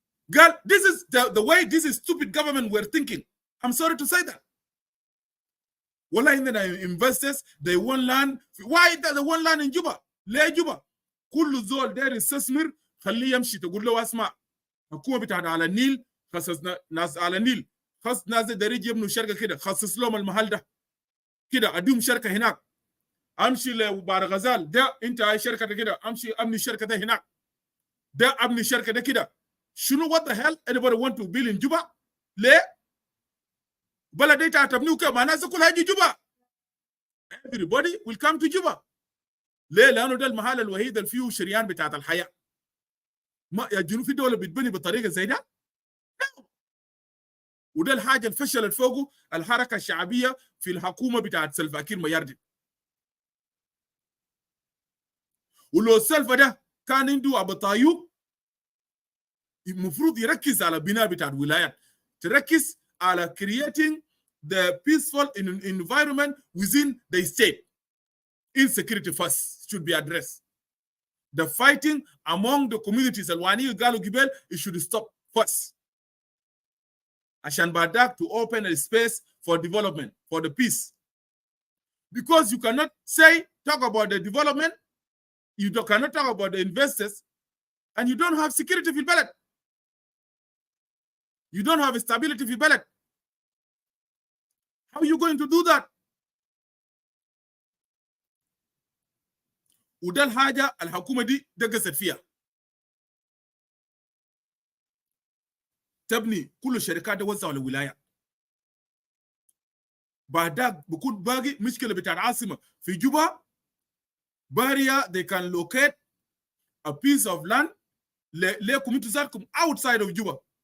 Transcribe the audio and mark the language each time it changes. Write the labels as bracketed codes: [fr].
[en] Girl, this is the way this is stupid government were thinking. I'm sorry to say that. Well, in the investors, they want land. Why they want land in Juba? [ar] ليه Juba? كل زول داير يستثمر خليه يمشي تقول له اسمع حكومة بتاعنا على النيل خصص ناس على النيل خص ناس داريج يبنوا شركة كده خصص لهم المحل ده كده اديهم شركة هناك امشي لبار غزال ده انت هاي شركة كده امشي ابني الشركة ده هناك ده ابني الشركة ده كده شنو [en] what the hell anybody want to build in Juba [ar] ليه بلد انت هتبنيه كده مع ناس كلها هيجي جوبا [en] everybody will come to Juba [ar] ليه لانه ده المحل الوحيد اللي فيه شريان بتاعت الحياة. ما يا جنوب في دولة بتبني بطريقة زي ده وده الحاجة اللي فشلت فوقه الحركة الشعبية في الحكومة بتاعت سلفاكير مياردي. ولو سلفا ده كان عنده أبو طايوب المفروض يركز على بناء بتاعت ولايات تركز على [en] creating the peaceful environment within the state. Insecurity first should be addressed. The fighting among the communities [ar] الواني قالوا قبل [en] it should stop first. [ar] عشان بعدك [en] to open a space for development, for the peace. Because you cannot talk about the development, you cannot talk about the investors, and you don't have security [ar] في البلد. [en] You don't have stability [ar] في البلد. [en] How are you going to do that? [ar] وده الحاجة الحكومة دي دقست فيها. تبني كل الشركات توزع على الولايات. بعدك بكون باقي مشكلة بتاع العاصمة في جوبا. [en] باريا they can locate a piece of land [ar] لكم انتوا ذاتكم [en] outside of Juba.